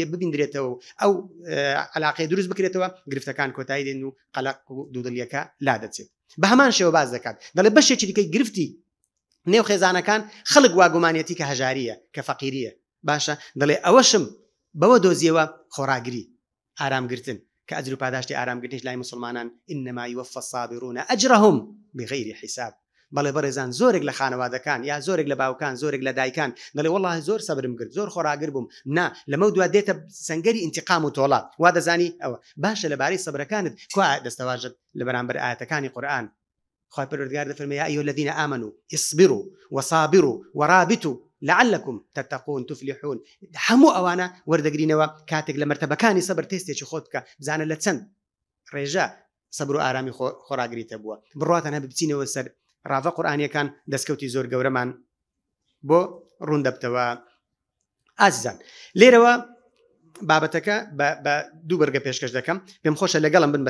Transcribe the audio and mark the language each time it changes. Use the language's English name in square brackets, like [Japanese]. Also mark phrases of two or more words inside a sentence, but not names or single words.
[Central Kurdish] ببیندرێتەوە ئەو علاقەی دروست بکرێتەوە گرفتەکان کۆتایی دێن و قەلەق و دوودڵیەکە لا دەچێت بە هەمان شێوە باز دەکات دەڵێ بەشێکی دیکەی گرفتی نێو خێزانەکان خەڵک واگومانیەتی کە هەژاریە کە فەقیریە باشە دەڵێ ئەوەشم بەوە دۆزیەوە خۆراگری ئارامگرتن کە ئەجر و پاداشتی ئارامگرتنیش لای مسلمانان [Arabic] إنما يوفى الصابرون أجرهم بغير حساب [Central Kurdish] بەڵێ بەڕێزان زۆرێک لە خانەوادەکان یا زۆرێک لە باوکان زۆرێک لە دایکان دەڵێ والله زۆر سەبرم کرد زۆر خۆراگر بووم نا لەمە دوا دێتە سەنگەری ئینتیقام و تۆڵات وا دەزانی ئەوە باشە لەبارەی سەبرەکانت کوا دەستەواژت لە بەرامبەر ئاەتەکانی قورئان خوای پەروەردگار دەفەرمێ [Arabic] یا ئەیها الذین آمنوا اصبروا وصابروا ورابطوا لعلكم تتقون تفلحون [Central Kurdish] هەموو ئەوانە وەردەگرینەوە کاتێک لە مرتبەکانی سەبر تێستێکی خۆت بکە بزانە لە چەند ڕێژە سەبر و ئارامی خۆراگریتە بووە بڕاتەن هەبێ بچینەوە سەر ڕاوە قورئانیەکان دەستکەوتی زۆر گەورەمان بۆ ڕوون دەبتەوە ئازیزان لێرەوە بابەتەکە بە دوو بەرگە پێشکەش دەکەم پێم خۆشە لەگەڵم بن